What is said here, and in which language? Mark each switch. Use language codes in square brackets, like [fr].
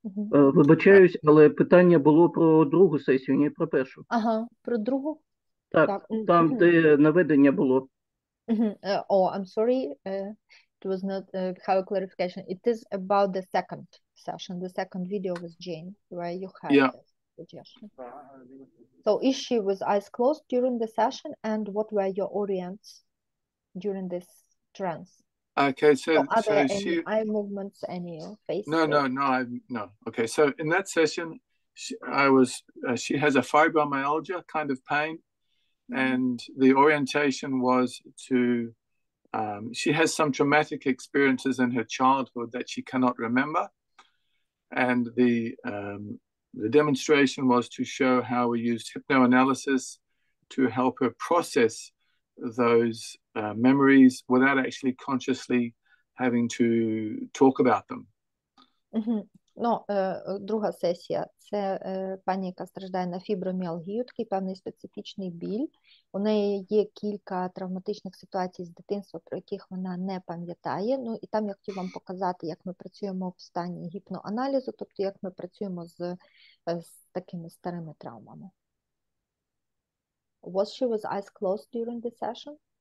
[uk] Вибачаюсь, але питання було про другу сесію, не про першу. Ага, про другу? Так, там, де наведення було. [en] Oh, I'm sorry, it was not have a clarification. It is about the second session, the second video with Jane, where you had this suggestion. So is she with eyes closed during the session, and what were your orients during this trance? Okay, so are there any she eye movements, any face? No. Okay, so in that session, she has a fibromyalgia kind of pain, and the orientation was to she has some traumatic experiences in her childhood that she cannot remember, and the demonstration was to show how we used hypnoanalysis to help her process those memories without actually consciously having to talk about them. [uk] Ну, друга сесія – це пані, яка страждає на фіброміалгію, такий певний специфічний біль. У неї є кілька травматичних ситуацій з дитинства, про яких вона не пам'ятає. Ну, і там я хотів вам показати, як ми працюємо в стані гіпноаналізу, тобто як ми працюємо з такими старими травмами. [en] Was she with eyes closed during the session?